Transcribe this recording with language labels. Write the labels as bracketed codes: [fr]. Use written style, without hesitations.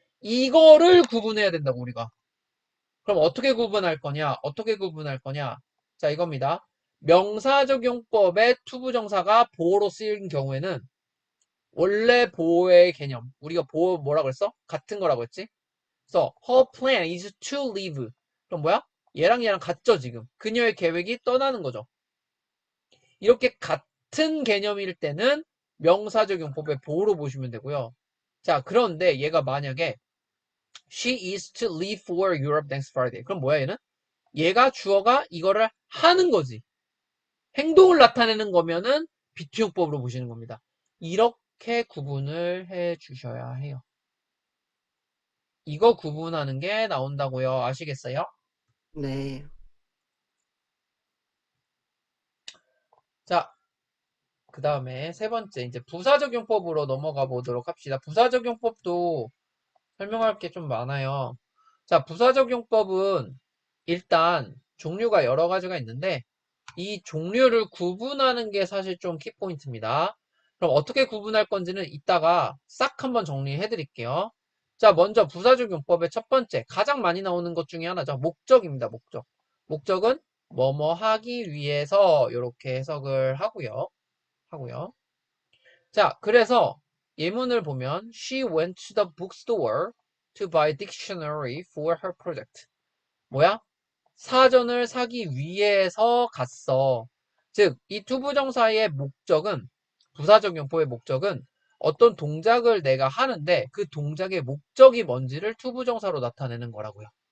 [ko] 이거를 구분해야 된다고 우리가. 그럼 어떻게 구분할 거냐? 어떻게 구분할 거냐? 자, 이겁니다. 명사적용법의 투부정사가 보호로 쓰인 경우에는 원래 보호의 개념, 우리가 보호 뭐라 그랬어? 같은 거라고 했지? 그래서 [en] her plan is to leave. [ko] 그럼 뭐야? 얘랑 같죠, 지금. 그녀의 계획이 떠나는 거죠. 이렇게 같은 개념일 때는 명사적 용법의 보호로 보시면 되고요. 자, 그런데 얘가 만약에 [en] she is to leave for Europe next Friday. [ko] 그럼 뭐야, 얘는? 얘가 주어가 이거를 하는 거지. 행동을 나타내는 거면은 비투용법으로 보시는 겁니다. 이렇게 구분을 해 주셔야 해요. 이거 구분하는 게 나온다고요. 아시겠어요? 네. 자, 그 다음에 세 번째, 이제 부사적용법으로 넘어가 보도록 합시다. 부사적용법도 설명할 게 좀 많아요. 자, 부사적용법은 일단 종류가 여러 가지가 있는데 이 종류를 구분하는 게 사실 좀 키포인트입니다. 그럼 어떻게 구분할 건지는 이따가 싹 한번 정리해 드릴게요. 자, 먼저 부사적 용법의 첫 번째, 가장 많이 나오는 것 중에 하나죠. 목적입니다, 목적. 목적은 뭐뭐 하기 위해서 이렇게 해석을 하고요. 자, 그래서 예문을 보면 [en] she went to the bookstore to buy dictionary for her project. [ko] 뭐야? 사전을 사기 위해서 갔어. 즉, 이 투부정사의 목적은, 부사적 용법의 목적은 어떤 동작을 내가 하는데 그 동작의 목적이 뭔지를 투부정사로 나타내는 거라고요.